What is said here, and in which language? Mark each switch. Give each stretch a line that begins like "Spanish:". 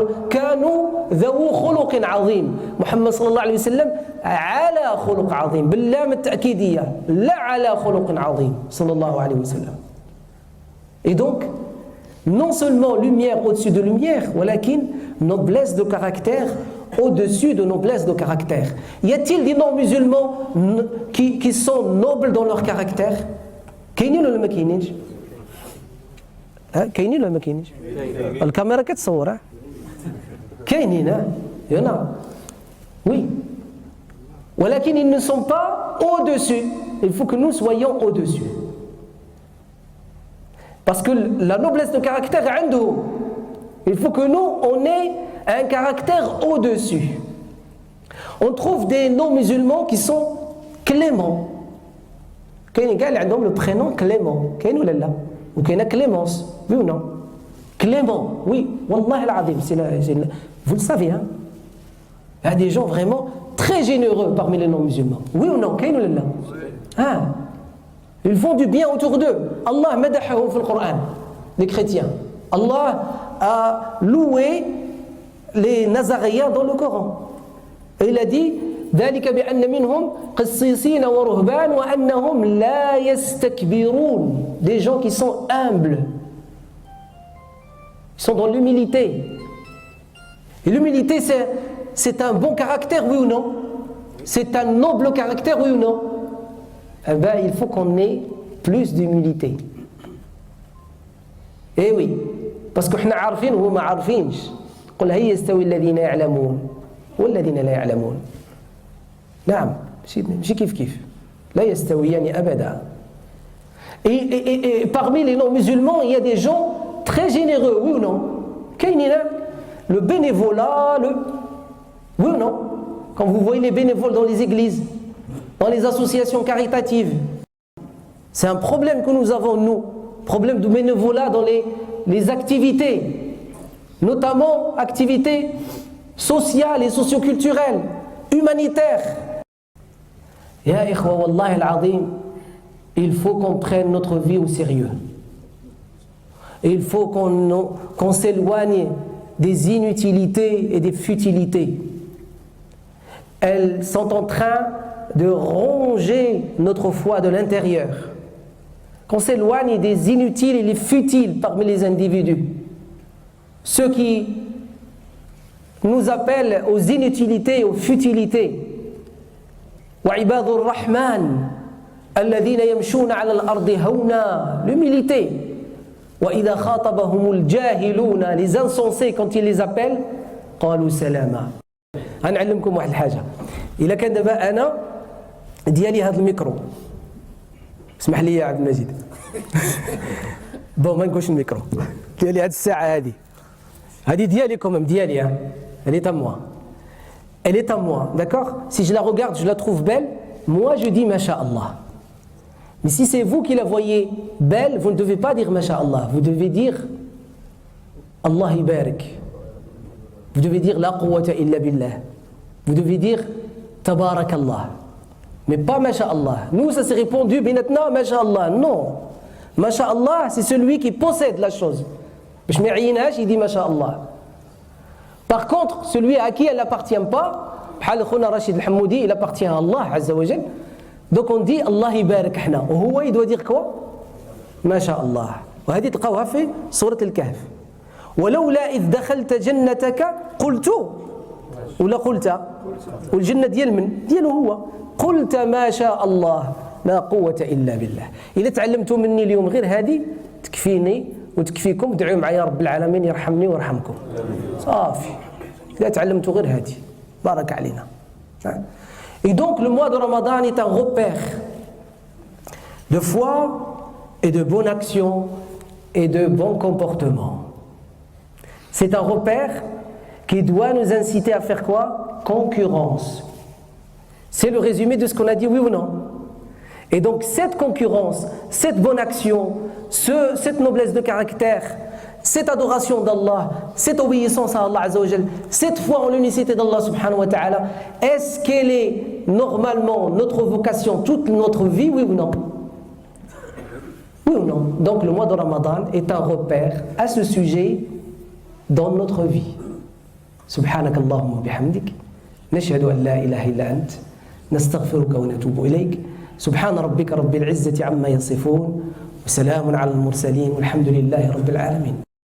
Arabic: كانوا ذو خلق عظيم محمد صلى الله عليه وسلم على خلق عظيم باللام التأكيدية لا على خلق عظيم صلى الله عليه وسلم
French: et donc non seulement lumière au-dessus de lumière
Arabic: ولكن
French: noblesse de caractère au-dessus de noblesse de caractère. Y a-t-il des non-musulmans qui sont nobles dans leur caractère?
Arabic: كاينين ولا ما كاينينش؟ كاينين ولا ما كاينينش؟ الكاميرا كتصور كاينين يلا oui ولكن
French: ils ne sont pas au-dessus. Il faut que nous soyons au-dessus. Parce que la noblesse de caractère
Arabic: عندهم.
French: Il faut que nous on ait un caractère au-dessus. On trouve des non-musulmans qui sont cléments.
Arabic: كاين كاع اللي عندهم
French: le prénom Clément.
Arabic: كاين ولا لا؟ وكاينه Clémence.
French: Oui ou non? Clément. Oui.
Arabic: والله العظيم.
French: Vous le savez hein? Il y a des gens vraiment très généreux parmi les non-musulmans. Oui ou non?
Arabic: كاين ولا لا؟ Ah.
French: Ils font du bien autour d'eux.
Arabic: Allah مدحهم في القرآن.
French: Les chrétiens. Allah a loué les Nazaréens dans le Coran. Et il a dit
Arabic: ذلك بأن منهم قسيسين ورهبان وأنهم لا يستكبرون.
French: Des gens qui sont humbles. Ils sont dans l'humilité. Et l'humilité c'est un bon caractère, oui ou non? C'est un noble caractère, oui ou non? Eh bien, il faut qu'on ait plus d'humilité. Eh oui, parce que nous
Arabic: عارفين وهم عارفينش. قل هل يستوي الذين يعلمون والذين لا يعلمون. نعم ماشي كيف لا يستويان أبدا.
French: Et parmi les non-musulmans, il y a des gens très généreux, oui ou non?
Arabic: كاينين
French: le bénévolat, oui ou non? Quand vous voyez les bénévoles dans les églises, dans les associations caritatives, c'est un problème que nous avons, nous, problème de bénévolat dans les activités, notamment activités sociales et socioculturelles, humanitaires.
Arabic: Ya ikhwa, wallahi al-azim,
French: il faut qu'on prenne notre vie au sérieux. Et il faut qu'on s'éloigne des inutilités et des futilités. Elles sont en train de ronger notre foi de l'intérieur. Qu'on s'éloigne des inutiles et des futiles parmi les individus. Ceux qui nous appellent aux inutilités et aux futilités.
Arabic: وعباد الرحمن الذين يمشون على الأرض هونا.
French: L'humilité.
Arabic: وإذا خاطبهم الجاهلون,
French: les insensés quand ils les appellent
Arabic: قالوا سلاما. غنعلمكم واحد الحاجة. إلا كان دابا أنا ديالي هذا الميكرو, اسمح لي يا عبد المجيد. بون ما نقولش الميكرو ديالي هذه الساعة هذه ديالي كوميم ديالي ها.
French: Elle est à moi. Elle est à moi, d'accord? Si je la regarde, je la trouve belle, moi je dis Masha'Allah. Mais si c'est vous qui la voyez belle, vous ne devez pas dire Masha'Allah. Vous devez dire
Arabic: Allah Ibarak.
French: Vous devez dire
Arabic: La quwwata illa billah.
French: Vous devez dire Tabarakallah. Mais pas Masha'Allah. Nous, ça s'est répondu Binatna Masha'Allah. Non. Masha'Allah, c'est celui qui possède la chose. Je m'ayinash, il dit Masha'Allah. Par contre, celui à qui elle n'appartient pas,
Arabic: بحال خونا رشيد الحمودي,
French: il appartient à
Arabic: Allah Azza wa Jal.
French: Donc on dit Allah
Arabic: يبارك حنا. وهو
French: il doit dire quoi?
Arabic: ما شاء الله. وهذه تلقاوها في سورة الكهف. ولولا إذ دخلت جنتك قلت ولا قلت والجنة ديال من؟ ديالو هو. قلت ما شاء الله لا قوة إلا بالله. إذا تعلمتوا مني اليوم غير هذه تكفيني وتكفيكم. ادعوا معايا رب العالمين يرحمني ويرحمكم. صافي. إذا تعلمتوا غير هذه بارك علينا.
French: Et donc le mois de Ramadan est un repère de foi et de bonne action et de bon comportement. C'est un repère qui doit nous inciter à faire quoi? Concurrence. C'est le résumé de ce qu'on a dit, oui ou non? Et donc cette concurrence, cette bonne action, cette noblesse de caractère, cette adoration d'Allah, cette obéissance à Allah
Arabic: Azza wa Jal,
French: cette foi en l'unicité d'Allah
Arabic: subhanahu wa ta'ala,
French: est-ce qu'elle est normalement notre vocation toute notre vie, oui ou non? Oui ou non? Donc le mois de Ramadan est un repère à ce sujet dans notre vie.
Arabic: سبحانك اللهم وبحمدك نشهد أن لا إله إلا أنت نستغفرك ونتوب إليك سبحان ربك رب العزة عما يصفون وسلام على المرسلين والحمد لله رب العالمين